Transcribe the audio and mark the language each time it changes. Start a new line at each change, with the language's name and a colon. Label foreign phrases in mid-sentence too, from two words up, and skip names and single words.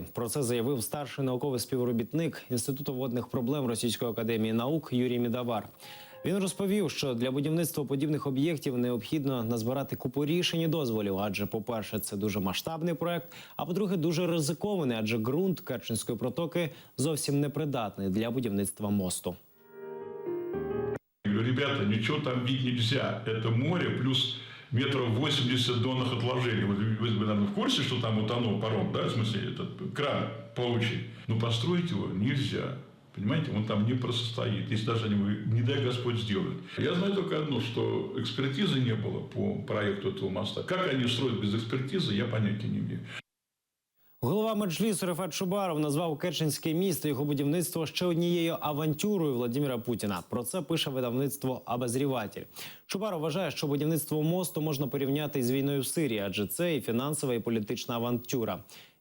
Ukrainian: Про це заявив старший науковий співробітник Інституту водних проблем Російської академії наук Юрій Мідавар. Він розповів, що для будівництва подібних об'єктів необхідно назбирати купу рішень і дозволів, адже, по-перше, це дуже масштабний проект, а по-друге, дуже ризикований, адже ґрунт Керченської протоки зовсім непридатний для будівництва мосту.
Russian: Ребята, ничего там бить нельзя. Это море плюс метров 80 донных отложений. Вы, наверное, в курсе, что там утонул паром, да, в смысле, этот кран плавучий. Но построить его нельзя. Понимаете, он там не простоит, если даже они, не дай Господь, сделают. Я знаю только одно, что экспертизы не было по проекту этого моста. Как они строят без экспертизы, я понятия не имею.
Ukrainian: Голова Меджлісу Рефат Чубаров назвав Керченське міст і його будівництво ще однією авантюрою Владимира Путіна. Про це пише видавництво «Обозріватель». Чубаров вважає, що будівництво мосту можна порівняти із війною в Сирії, адже це і фінансова, і політична авантюра.